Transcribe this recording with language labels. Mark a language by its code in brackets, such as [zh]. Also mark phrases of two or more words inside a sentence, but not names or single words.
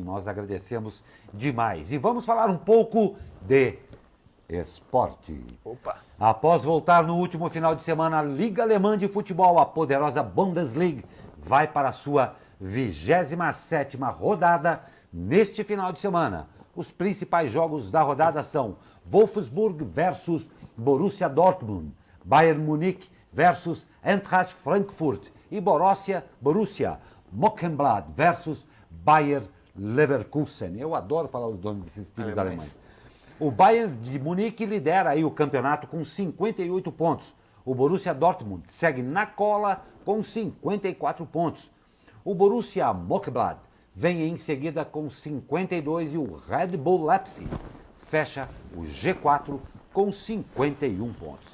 [pt] Nós agradecemos demais. E vamos falar um pouco de esporte. Opa! Após voltar no último final de semana, a Liga Alemã de Futebol, a poderosa Bundesliga, vai para a sua 27ª rodada neste final de semana. Os principais jogos da rodada são Wolfsburg versus Borussia Dortmund, Bayern Munique versus Eintracht Frankfurt e Borussia Mönchengladbach versus Bayer Leverkusen. Eu adoro falar os nomes desses times alemães. O Bayern de Munique lidera aí o campeonato com 58 pontos. O Borussia Dortmund segue na cola com 54 pontos. O Borussia Mönchengladbach vem em seguida com 52 e o Red Bull Leipzig fecha o G4 com 51 pontos.